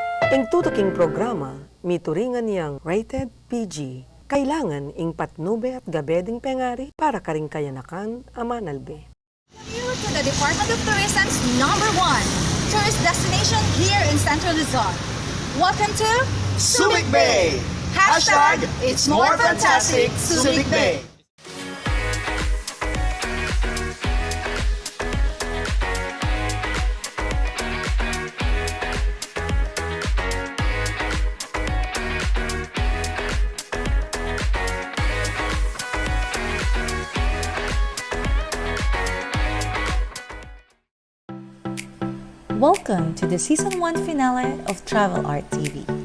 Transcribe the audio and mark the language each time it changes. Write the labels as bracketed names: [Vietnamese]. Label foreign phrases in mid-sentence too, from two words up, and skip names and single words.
[Pampanga] Ing tutuking programa, mituringan niyang [English] rated PG. [Pampanga] Kailangan ing patnube at gabeding pengari para karing kayanakan amanalbe. [English] You to the Department of Tourism's #1 tourist destination here in Central Luzon. Welcome to Subic Bay! Hashtag It's More Fantastic Subic Bay! Welcome to the Season 1 finale of Travel Art TV.